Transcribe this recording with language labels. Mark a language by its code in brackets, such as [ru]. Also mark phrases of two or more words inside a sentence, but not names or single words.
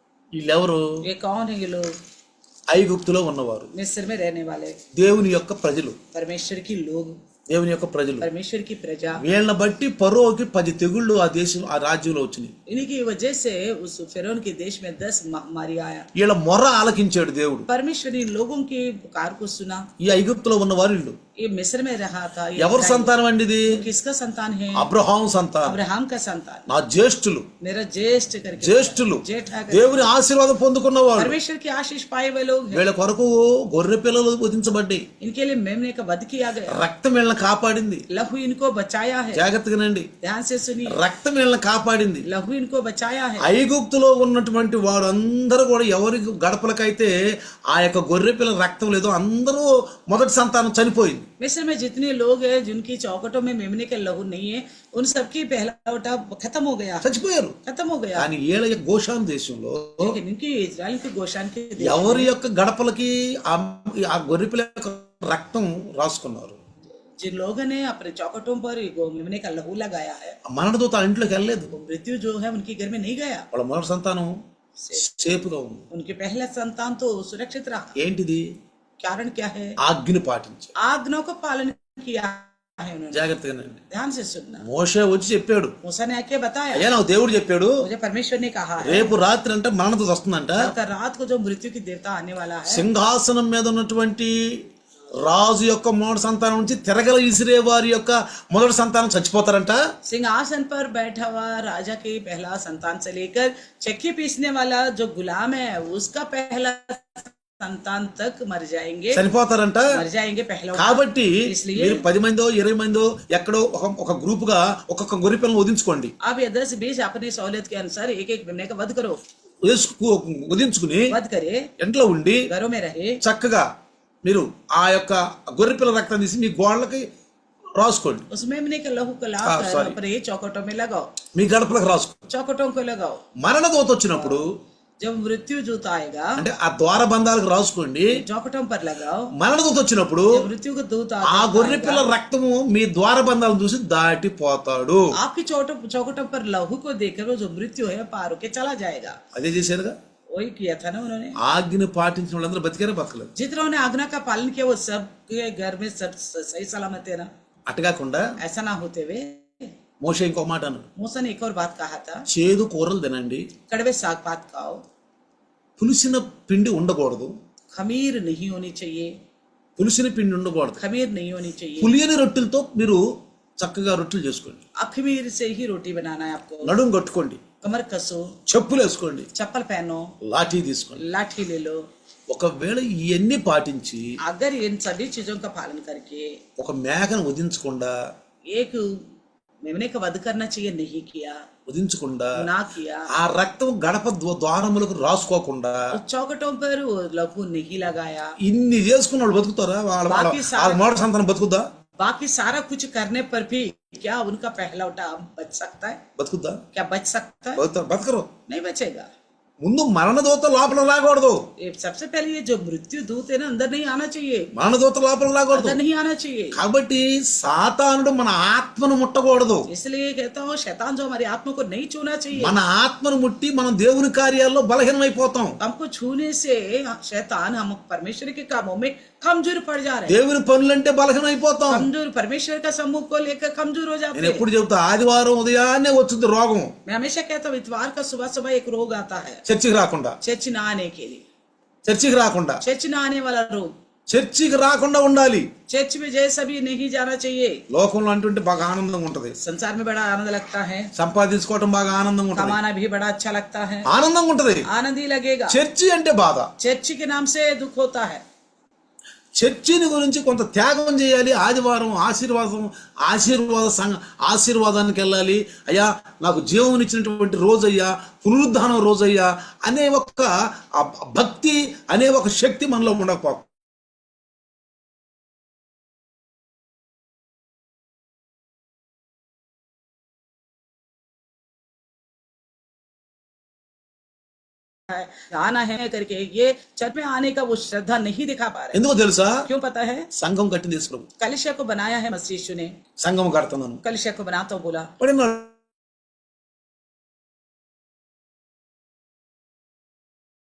[te] వీళ్ళెవరు? [hi] ये कौन है ये लोग? [te] ఐగుప్తులో ఉన్నవారు, [hi] मिस्र में रहने वाले [te] దేవుని యొక్క ప్రజలు, [hi] परमेश्वर की लोग, [te] దేవుని యొక్క ప్రజలు. [hi] परमेश्वर की प्रजा। [te] వీళ్ళని బట్టి ఫరోకి 10 తెగుళ్ళు ఆ దేశం ఆ రాజ్యంలో వచ్చినాయి. [hi] इन्हीं की वजह से उस फिरौन के देश में 10 महामारी आया। [te] వీళ్ళ మొర్ర ఆలకించాడు దేవుడు. [hi] परमेश्वर इन लोगों की पुकार को सुना। [te] ఈ ఐగుప్తులో ఉన్నవారు వీళ్ళు [hi] ये मिस्र में रहा था, ये [te] ఎవరి సంతానం అండి? ఇది [hi] किसका संतान है? [te] అబ్రహాం సంతానం, [hi] अब्राहम का संतान, [te] నా జ్యేష్ఠులు, [hi] मेरा ज्येष्ठ करके [te] జ్యేష్ఠులు, [hi] जेठा करके [te] దేవుని ఆశీర్వాదం పొందుకున్నవాడు. [hi] परमेश्वर की आशीष पाए हुए लोग हैं। [te] వీళ్ళ కొరకు గొర్రె పిల్లలు వధించబడ్డాయి. [hi] इनके लिए मेमने का वध किया गया, [te] రక్తం వీళ్ళని కాపాడింది. [hi] लहू इनको बचाया है। [te] జాగ్రత్తగానండి, [hi] ध्यान से सुनिए, [te] రక్తం వీళ్ళని కాపాడింది. [hi] लहू इनको बचाया है। [te] ఐగుప్తులో ఉన్నటువంటి వారందరూ కూడా ఎవరి గడపలకైతే ఆ యొక్క గొర్రె పిల్లల రక్తం లేదో అందరూ మొదటి సంతానం చనిపోయింది. [hi] मिस्र में जितने लोग हैं जिनकी चौखटों में मेमने का लहू नहीं है, उन सबकी पहला उठा खत्म हो गया, [te] చచ్చిపోయారు. [hi] खत्म हो गया। [te] కానీ ఏళ్ళ యొక్క గోషాన్ దేశంలో [hi] लेकिन इनकी इजराइल की गोशान के देश [te] ఎవరి యొక్క గడపలకి ఆ గొర్రె పిల్ల యొక్క రక్తం రాసుకున్నారు. [hi] जिन लोगों ने अपने चौखटों पर मेमने का लहू लगाया है, [te] మరణదూత ఆ ఇంట్లోకి వెళ్ళలేదు. [hi] वो मृत्यु जो है उनके घर में नहीं गया। [te] వాళ్ళ మొదటి సంతానం సేపుగా ఉంది. [hi] उनके पहला संतान तो सुरक्षित रहा। [te] ఏంటిది? [hi] कारण क्या है? [te] ఆజ్ఞని పాటించారు. [hi] आज्ञाओं का पालन किया है उन्होंने। [te] జాగ్రత్తగానండి. [hi] ध्यान से सुनना, [te] మోషే వచ్చి చెప్పాడు, [hi] मूसा ने आके बताया, [te] అయ్యా నాకు దేవుడు చెప్పాడు [hi] मुझे परमेश्वर ने कहा है [te] రేపు రాత్రి అంటే మరణదూత వస్తుందంట. [hi] कल रात को जो मृत्यु की देवता आने वाला है, [te] సింహాసనం మీద ఉన్నటువంటి రాజు యొక్క మొదటి సంతానం నుంచి తిరగల విసిరే వారి యొక్క మొదటి సంతానం చచ్చిపోతారంట. [hi] सिंहासन पर बैठा हुआ राजा के पहला संतान से लेकर चक्की पीसने वाला जो गुलाम है उसका पहला संतान तक मर जाएंगे, [te] చనిపోతారంట. [hi] मर जाएंगे पहला। [te] కాబట్టి [hi] इसलिए [te] మీరు 10 మందో 20 మందో ఎక్కడో ఒక గ్రూప్ గా ఒక్కొక్క గొర్రె పిల్లని వధించుకోండి. [hi] आप ये 10-20 अपनी सहूलियत के अनुसार एक एक मेमने का वध करो, [te] వధించుకుని [hi] वध करे, [te] ఇంట్లో ఉండి [hi] घरों में रहे, [te] చక్కగా మీరు ఆ యొక్క గొర్రె పిల్ల రక్తం తీసి మీ గోడలకి రాసుకోండి. [hi] उस मेमने का लहू को ला कर sorry. अपने चौखटों में लगाओ, [te] మీ గడపలకు రాసుకోండి. [hi] चौखटों को लगाओ। [te] మరణదూత వచ్చినప్పుడు [hi] जब मृत्यु दूत आएगा [te] అంటే ఆ ద్వార బంధాలకు రాసుకోండి. [hi] चौखटों पर लगाओ। [te] మరణదూత వచ్చినప్పుడు [hi] जब मृत्यु का दूत [te] ఆ గొర్రె పిల్ల రక్తము మీ ద్వార బంధాలను చూసి దాటిపోతాడు. [hi] आपकी चौखटों पर लहू को देखकर वो जो मृत्यु है पार होके चला जाएगा। [te] అదే చేశారుగా. [hi] वही किया था ना उन्होंने। [te] ఆజ్ఞను పాటించిన వాళ్ళందరూ బతికారా బతకలేదు. [hi] जितना उन्हें आज्ञा का पालन किया वो सब के घर में सब सही सलामत है ना। [te] అట్టగాకుండా [hi] ऐसा ना होते हुए [te] మోషే ఇంకో మాట అన్నాడు, [hi] मूसा ने एक और बात कहा था, [te] చేదు కూరలు తినండి, [hi] कड़वे साग पात खाओ, [te] పులిసిన పిండి ఉండకూడదు. [hi] खमीर नहीं होनी चाहिए, [te] పులిసిన పిండి ఉండకూడదు. [hi] खमीर नहीं होनी चाहिए। [te] పులియని రొట్టెలతో మీరు చక్కగా రొట్టెలు చేసుకోండి. [hi] अखमीर से ही रोटी बनाना है आपको। [te] నడుం కట్టుకోండి, [hi] कमर कसो, [te] చెప్పులు వేసుకోండి, [hi] चप्पल पहनो, [te] లాఠీ తీసుకోండి. [hi] लाठी ले लो। [te] ఒకవేళ ఇవన్నీ పాటించి [hi] अगर इन सभी चीजों का पालन करके [te] ఒక మేకను వధించకుండా [hi] एक मेमने का वध करना चाहिए, नहीं किया, ना किया, [te] ఆ రక్తం గడప ద్వారములకు రాసుకోకుండా [hi] उस चौखटों पर वो लहू नहीं लगाया, [te] ఇన్ని చేసుకున్న వాళ్ళు బతుకుతారా? వాళ్ళ మొదటి సంతానం బతుకుద్దా? [hi] बाकी सारा कुछ करने पर भी क्या उनका पहला उठा बच सकता है? [te] బతుకుద్దా? [hi] क्या बच सकता है? [te] బతకరు. [hi] नहीं बचेगा। [te] ముందు మరణదూత లోపల రాకూడదు. [hi] ये सबसे पहले ये जो मृत्यु दूत है ना अंदर नहीं आना चाहिए, [te] మరణదూత లోపల రాకూడదు. [hi] अंदर नहीं आना चाहिए। [te] కాబట్టి సాతానుడు మన ఆత్మను ముట్టకూడదు. [hi] इसलिए कहता हूँ शैतान जो हमारी आत्मा को नहीं छूना चाहिए। [te] మన ఆత్మను ముట్టి మనం దేవుని కార్యాల్లో బలహీనమైపోతాం. [hi] हमको छूने से शैतान हम परमेश्वर के कामों में कमजोर पड़ जा रहे हैं। [te] దేవుని పనులంటే బలహీనమైపోతాం. [hi] कमजोर परमेश्वर का सम्मुख को लेकर कमजोर हो जाते [te] నేను [hi] हैं। [te] ఎప్పుడు చెబుతా, ఆదివారం ఉదయాన్నే వచ్చింది రోగం [hi] मैं हमेशा कहता हूँ इतवार का सुबह सुबह एक रोग आता है, [te] చర్చికి రాకుండా. [hi] चर्च न आने के लिए, [te] చర్చికి రాకుండా [hi] चर्च न आने वाला रोग। [te] చర్చికి రాకుండా ఉండాలి. [hi] चर्च में जैसा भी नहीं जाना चाहिए। [te] లోకంలో అంటుంటే బాగా ఆనందంగా ఉంటది, [hi] संसार में बड़ा आनंद लगता है, [te] సంపాదించుకోవటం బాగా ఆనందంగా ఉంటది, [hi] कमाना भी बड़ा अच्छा लगता है, [te] ఆనందంగా ఉంటది. [hi] आनंद ही लगेगा। [te] చర్చి అంటే బాధ. [hi] चर्च के नाम से दुख होता है। [te] చర్చిని గురించి కొంత త్యాగం చేయాలి. ఆదివారం ఆశీర్వాదానికి వెళ్ళాలి. అయ్యా నాకు జీవం ఇచ్చినటువంటి రోజయ్యా, పునరుద్ధానం రోజయ్యా అనే ఒక భక్తి అనే ఒక శక్తి మనలో ఉండకపో. [hi] आना है करके ये चर्च में आने का वो श्रद्धा नहीं दिखा पा रहे। [te] ఎందుకో తెలుసా? [hi] क्यों पता है? [te] సంఘం కట్టింది యేసు ప్రభు. [hi] कलिसिया को बनाया है मसीह यीशु ने। [te] సంఘం కడుతున్నాను, [hi] कलिसिया को बनाता हूँ बोला, [te] పడిన